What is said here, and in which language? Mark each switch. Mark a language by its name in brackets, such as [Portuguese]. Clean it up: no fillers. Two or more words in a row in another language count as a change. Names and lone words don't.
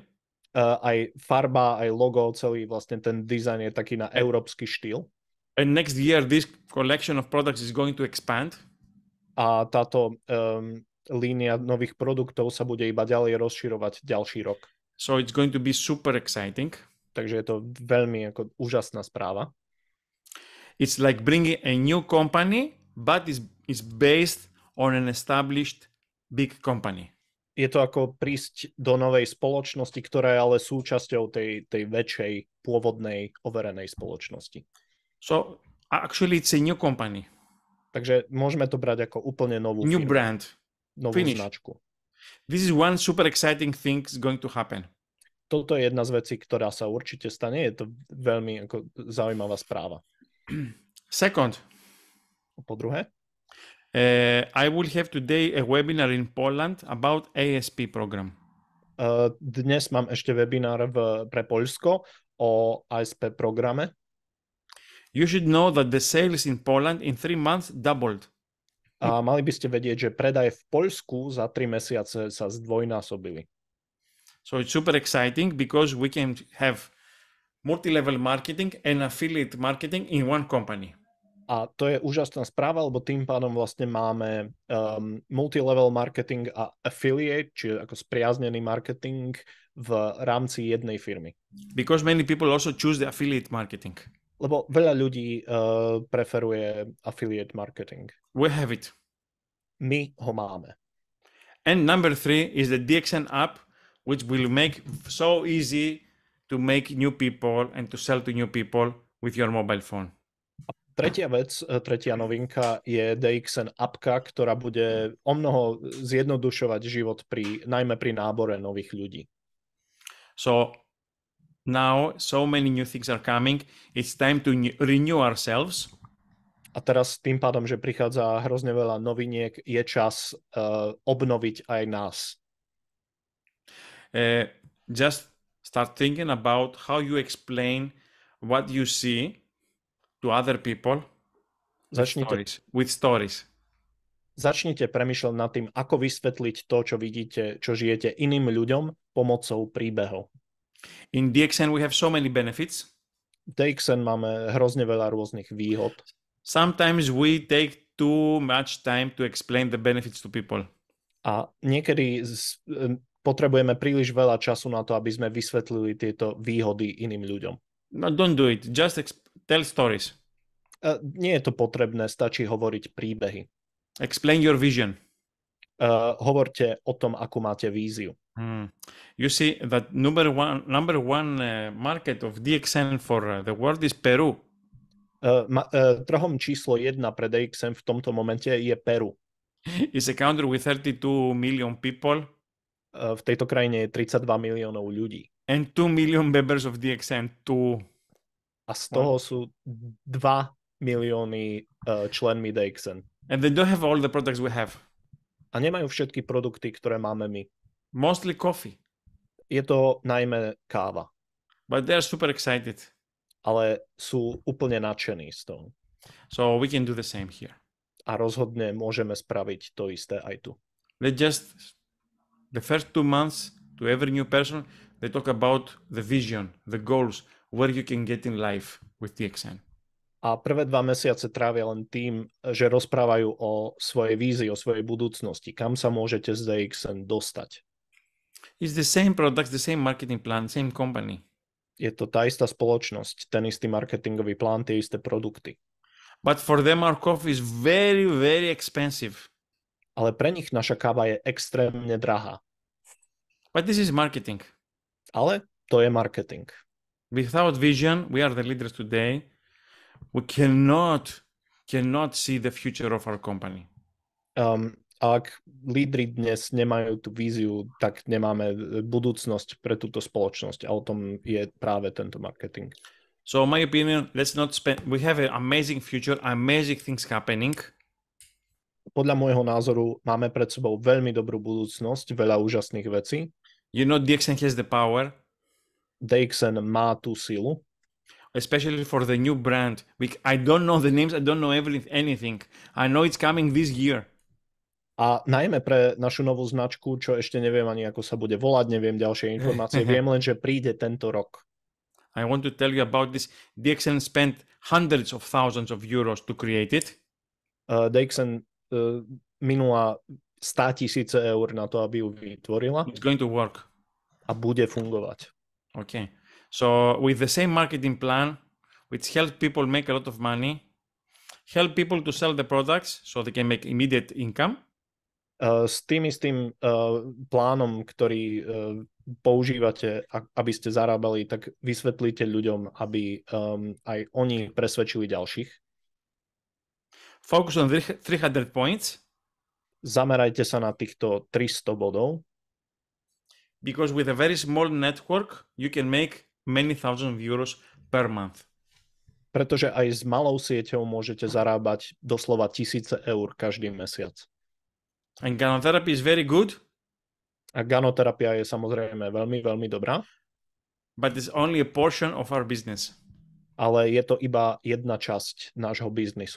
[Slovak] Aj farba, aj logo, celý vlastne ten dizajn je taký na európsky štýl. [English] And next year this collection of products is going to expand. [Slovak] A táto línia nových produktov sa bude iba ďalej rozširovať ďalší rok. [English] So it's going to be super exciting. [Slovak] Takže je to veľmi ako úžasná správa. [English] It's like bringing a new company, but it's based on an established big company. [Slovak] Je to ako prísť do novej spoločnosti, ktorá je ale súčasťou tej väčšej, pôvodnej, overenej spoločnosti. [English] So actually it's a new company. [Slovak] Takže môžeme to brať ako úplne novú new firmu, brand. novú značku. [English] This is one super exciting thing is going to happen. [Slovak] Toto je jedna z vecí, ktorá sa určite stane. Je to veľmi ako zaujímavá správa. Second. Po druhé. [English] I will have today a webinar in Poland about ASP program. [Slovak] Dnes mám ešte webinár pre Poľsko o ASP programe. [English] You should know that the sales in Poland in 3 months doubled. [Slovak] A mali by ste vedieť, že predaje v Poľsku za 3 mesiace sa zdvojnásobili. [English] So it's super exciting because we can have multi-level marketing and affiliate marketing in one company. [Slovak] A to je úžasná správa, lebo tým pádom vlastne máme [English] multi-level marketing [Slovak] a affiliate, čiže ako spriaznený marketing v rámci jednej firmy. [English] Because many people also choose the affiliate marketing. [Slovak] Lebo veľa ľudí preferuje [English] affiliate marketing. We have it. [Slovak] My ho máme. [English] And number 3 is the DXN app, which will make so easy to make new people and to sell to new people with your mobile phone. [Slovak] Tretia vec, tretia novinka je DXN appka, ktorá bude omnoho zjednodušovať život najmä pri nábore nových ľudí. [English] So now so many new things are coming. It's time to renew ourselves. [Slovak] A teraz tým pádom, že prichádza hrozne veľa noviniek, je čas obnoviť aj nás. [English] Just start thinking about how you explain what you see to other people with stories. [Slovak] Začnite premýšľať nad tým, ako vysvetliť to, čo vidíte, čo žijete iným ľuďom pomocou príbehov. [English] In DXN we have so many benefits. [Slovak] V DXN máme hrozne veľa rôznych výhod. [English] Sometimes we take too much time to explain the benefits to people. [Slovak] A niekedy potrebujeme príliš veľa času na to, aby sme vysvetlili tieto výhody iným ľuďom. [English] No, don't do it. Just tell stories. [Slovak] Nie je to potrebné, stačí hovoriť príbehy. [English] Explain your vision. [Slovak] Hovorte o tom, akú máte víziu. [English] You see that number one market of DXN for the world is Peru. [Slovak] Trhom číslo 1 pre DXM v tomto momente je Peru. [English] It's a country with 32 million people. [Slovak] V tejto krajine je 32 miliónov ľudí. [English] And 2 million members of DXN. [Slovak] A z toho sú 2 milióny členmi DXN. [English] And they don't have all the products we have. [Slovak] A nemajú všetky produkty, ktoré máme my. [English] Mostly coffee. [Slovak] Je to najmä káva. [English] But they are super excited. [Slovak] Ale sú úplne nadšení z toho. [English] So we can do the same here. [Slovak] A rozhodne môžeme spraviť to isté aj tu. [English] The first 2 months to every new person, they talk about the vision, the goals, where you can get in life with DXN. [Slovak] A prvé 2 mesiace trávia len tým, že rozprávajú o svojej vízii, o svojej budúcnosti, kam sa môžete z DXN dostať. [English] It's the same products, the same marketing plan, same company. [Slovak] Je to tá istá spoločnosť, ten istý marketingový plán, tie isté produkty. [English] But for them our coffee is very, very expensive. [Slovak] Ale pre nich naša káva je extrémne drahá. [English] But this is marketing. [Slovak] Ale to je marketing. [English] Without vision, we are the leaders today. We cannot see the future of our company. [Slovak] Ak lídri dnes nemajú tú víziu, tak nemáme budúcnosť pre túto spoločnosť. A o tom je práve tento marketing. [English] So in my opinion, let's not spend, we have an amazing future, amazing things happening. [Slovak] Podľa môjho názoru máme pred sebou veľmi dobrú budúcnosť, veľa úžasných vecí. [English] You know, DXN has the power. [Slovak] DXN má tú silu. [English] Especially for the new brand. I don't know the names, I don't know anything. I know it's coming this year. [Slovak] A najmä pre našu novú značku, čo ešte neviem ani ako sa bude volať, neviem ďalšie informácie, viem len, že príde tento rok. [English] I want to tell you about this. DXN spent hundreds of thousands of euros to create it. [Slovak] DXN minula 100 000 eur na to, aby ju vytvorila. [English] It's going to work. [Slovak] A bude fungovať. [English] Okay. So with the same marketing plan, which helps people make a lot of money, help people to sell the products so they can make immediate income. [Slovak] S tým istým plánom, ktorý používate, aby ste zarábali, tak vysvetlíte ľuďom, aby aj oni presvedčili ďalších. [English] Focus on 300 points. [Slovak] Zamerajte sa na týchto 300 bodov. [English] Because with a very small network, you can make many thousands of euros per month. [Slovak] Pretože aj s malou sieťou môžete zarábať doslova 1000 eur každý mesiac. [English] And Ganotherapy is very good. [Slovak] A ganoterapia je samozrejme veľmi, veľmi dobrá. [English] But it's only a portion of our business. [Slovak] Ale je to iba jedna časť nášho biznisu.